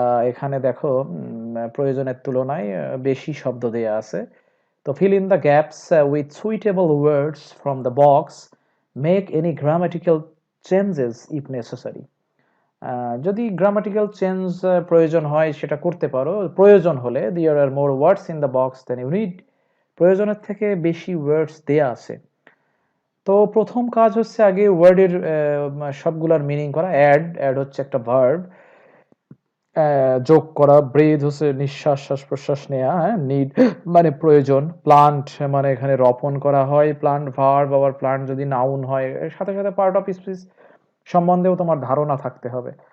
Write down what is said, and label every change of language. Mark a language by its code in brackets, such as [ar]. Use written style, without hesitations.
[bn] এখানে দেখো প্রয়োজনের তুলনায় বেশি শব্দ দেয়া আছে। [en] তো fill in the gaps with suitable words from the box, make any grammatical changes if necessary. [bn] যদি গ্রামাটিক্যাল চেঞ্জ প্রয়োজন হয় সেটা করতে পারো। প্রয়োজন হলে [en] there are more words in the box than you need, [bn] প্রয়োজনের থেকে বেশি ওয়ার্ডস দেয়া আছে। তো প্রথম কাজ হচ্ছে আগে ওয়ার্ডের সবগুলার মিনিং করা। অ্যাড হচ্ছে একটা ভার্ব, যোগ করা। ব্রেথ হচ্ছে নিঃশ্বাস, শ্বাস প্রশ্বাস নেওয়া। নিড মানে প্রয়োজন। প্লান্ট মানে এখানে রোপণ করা হয়। প্লান্ট ভার্ব, আবার প্লান্ট যদি নাউন হয়, এর সাথে সাথে পার্ট অফ স্পিচ সম্বন্ধেও তোমার ধারণা থাকতে হবে।